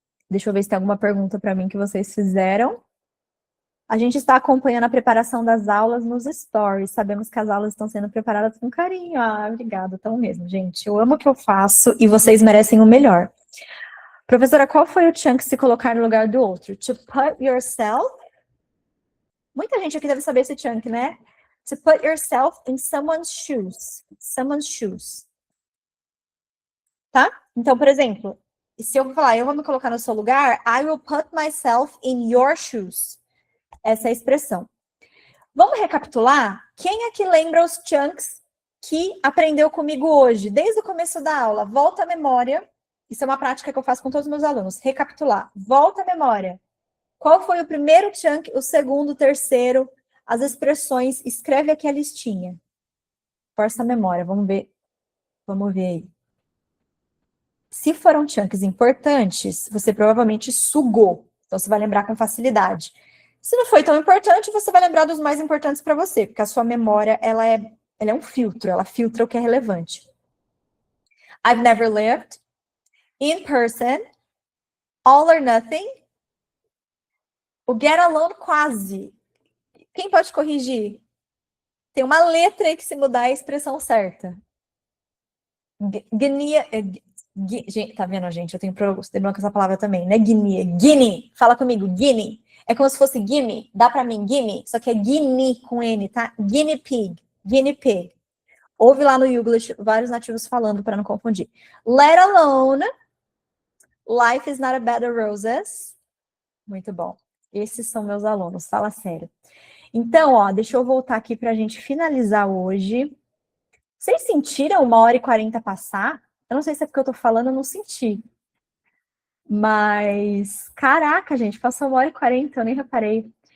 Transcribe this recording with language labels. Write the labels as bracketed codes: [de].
[pt] Deixa eu ver se tem alguma pergunta para mim que vocês fizeram. A gente está acompanhando a preparação das aulas nos stories. Sabemos que as aulas estão sendo preparadas com carinho. Obrigada, tão mesmo, gente. Eu amo o que eu faço e vocês merecem o melhor. Professora, qual foi o chunk se colocar no lugar do outro? [en] To put yourself. [pt] Muita gente aqui deve saber esse chunk, né? [en] To put yourself in someone's shoes. Someone's shoes. [pt] Tá? Então, por exemplo, se eu falar, eu vou me colocar no seu lugar, [en] I will put myself in your shoes. [pt] Essa é a expressão. Vamos recapitular? Quem é que lembra os chunks que aprendeu comigo hoje, desde o começo da aula? Volta à memória. Isso é uma prática que eu faço com todos os meus alunos. Recapitular. Volta à memória. Qual foi o primeiro chunk, o segundo, o terceiro? As expressões. Escreve aqui a listinha. Força a memória. Vamos ver. Vamos ver aí. Se foram chunks importantes, você provavelmente sugou. Então, você vai lembrar com facilidade. Se não foi tão importante, você vai lembrar dos mais importantes para você, porque a sua memória, ela é um filtro, ela filtra o que é relevante. [en] I've never lived, in person, all or nothing, o get alone quase. [pt] Quem pode corrigir? Tem uma letra aí que se mudar é a expressão certa. Guinea, gente, tá vendo, gente? Eu tenho problema com essa palavra também, né? Guinea. Guinea. Fala comigo, guinea. É como se fosse gimme, dá pra mim, gimme, só que é guinea com N, tá? Guinea pig, guinea pig. Ouve lá no Youglish vários nativos falando para não confundir. [en] Let alone, life is not a bed of roses. [pt] Muito bom. Esses são meus alunos, fala sério. Então, ó, deixa eu voltar aqui pra gente finalizar hoje. Vocês sentiram 1h40 passar? Eu não sei se é porque eu tô falando, eu não senti. Mas, caraca, gente, passou 1h40, eu nem reparei.